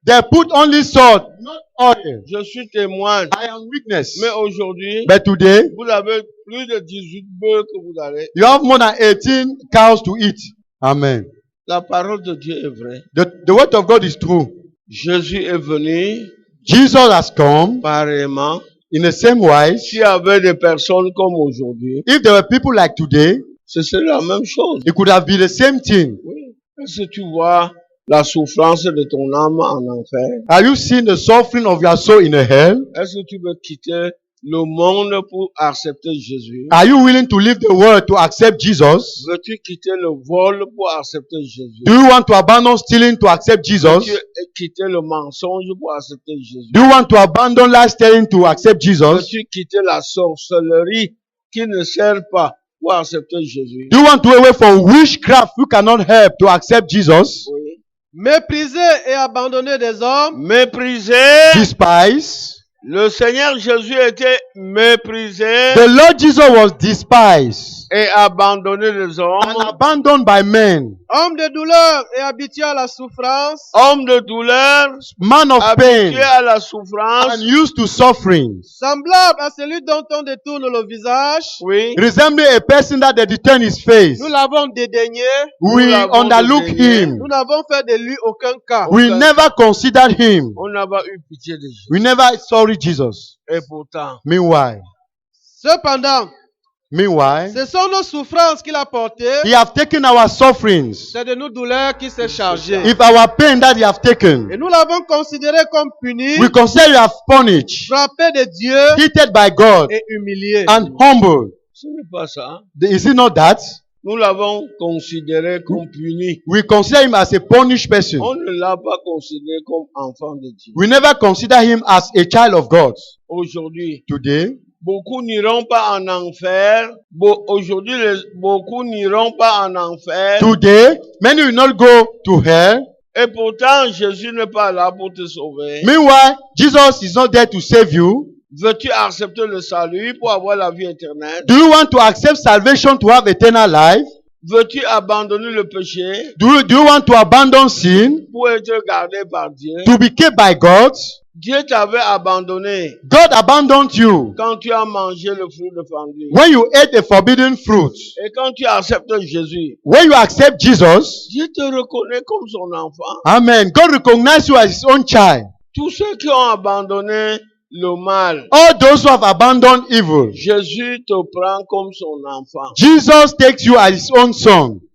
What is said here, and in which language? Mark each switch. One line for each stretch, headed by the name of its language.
English: They put only salt, not oil.
French: Je suis témoin.
English: I am witness.
French: Mais aujourd'hui,
English: But today,
French: vous avez plus de 18 bœufs que vous avez.
English: you have more than 18 cows to eat. Amen.
French: La parole de Dieu est vraie.
English: The word of God is true.
French: Jésus est venu
English: Jesus has come
French: pareillement.
English: in the same way.
French: S'il y avait des personnes comme aujourd'hui,
English: If there were people like today,
French: ce serait la même chose.
English: it could have been the same thing.
French: Oui. Est-ce que tu vois la souffrance de ton âme en enfer?
English: Are you seeing the suffering of your soul in a hell?
French: Est-ce que tu veux quitter le monde pour accepter Jésus?
English: Are you willing to leave the world to accept Jesus?
French: Veux-tu quitter le vol pour accepter Jésus?
English: Do you want to abandon stealing to accept Jesus?
French: Veux-tu quitter le mensonge pour accepter Jésus?
English: Do you want to abandon lie telling to accept Jesus?
French: Veux-tu quitter la sorcellerie qui ne sert pas pour accepter Jésus?
English: Do you want to away from witchcraft who cannot help to accept Jesus?
French: Oui. Mépriser et abandonner des hommes. Mépriser.
English: Despise.
French: Le Seigneur Jésus était méprisé
English: The Lord Jesus was despised
French: et abandonné des
English: and
French: hommes.
English: abandoned by men.
French: Homme de douleur et habitué à la souffrance. Homme de douleur,
English: Man of pain
French: habitué à la souffrance.
English: and used to suffering.
French: Semblable à celui dont on détourne le visage. Oui.
English: Resembling a person that they turn his face.
French: Nous l'avons dédaigné.
English: We
French: l'avons
English: underlook
French: dédaigné.
English: him.
French: Nous n'avons fait de lui aucun cas.
English: We never considered him.
French: On n'a pas eu pitié de Jésus.
English: We never sorry Jesus.
French: Et pourtant,
English: Meanwhile,
French: Cependant, ce sont nos souffrances qu'il a portées.
English: he have taken our sufferings.
French: C'est de nos douleurs qu'il s'est chargé.
English: If our pain that he have taken,
French: Et nous l'avons considéré comme puni,
English: we consider you have punished,
French: frappé de Dieu
English: hated by God,
French: et humilié.
English: and humbled.
French: ce n'est pas ça.
English: Is it not that?
French: Nous l'avons considéré comme puni.
English: We consider him as a punished person.
French: On ne l'a pas considéré comme enfant de Dieu.
English: We never consider him as a child of God.
French: Aujourd'hui,
English: Today,
French: beaucoup n'iront pas en enfer. Aujourd'hui, beaucoup n'iront pas en enfer.
English: today, many will not go to hell.
French: Et pourtant, Jésus n'est pas là pour te sauver.
English: Meanwhile, Jesus is not there to save you.
French: Veux-tu accepter le salut pour avoir la vie éternelle?
English: Do you want to accept salvation to have eternal life?
French: Veux-tu abandonner le péché
English: Do you want to abandon sin
French: pour être gardé par Dieu?
English: to be kept by God?
French: Dieu t'avait abandonné
English: God abandoned you
French: quand tu as mangé le fruit défendu.
English: when you ate a forbidden fruit.
French: Et quand tu acceptes Jésus,
English: When you accept Jesus,
French: Dieu te reconnaît comme son enfant.
English: amen, God recognizes you as his own child.
French: Tous ceux qui ont abandonné le mal,
English: All those who have abandoned evil,
French: Jésus te prend comme son enfant.
English: Jesus takes you as his own son.